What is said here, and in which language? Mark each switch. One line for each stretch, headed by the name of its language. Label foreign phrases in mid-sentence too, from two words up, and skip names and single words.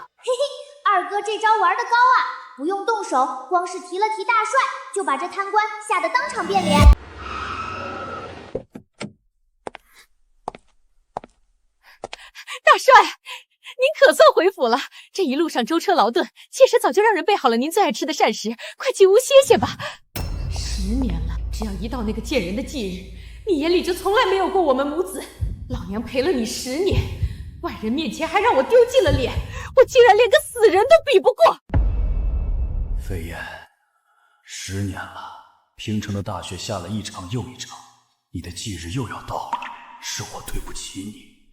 Chinese: 嘿嘿，二哥這招玩得高啊，不用動手，光是提了提大帥，就把這貪官嚇得當場變臉。大帥，您可算回府了。這一路上舟車勞頓，妾身早就讓人備好了您最愛吃的膳食，快進屋歇歇吧。10年了，只要一到那個賤人的忌日，你眼裡就從來沒有過我們母子。老娘陪了你10年，外人面前還讓我丟盡了臉，我竟然連個死人都比不過。飛燕，10年了，平城的大雪下了一場又一場，你的忌日又要到了，是我對不起你。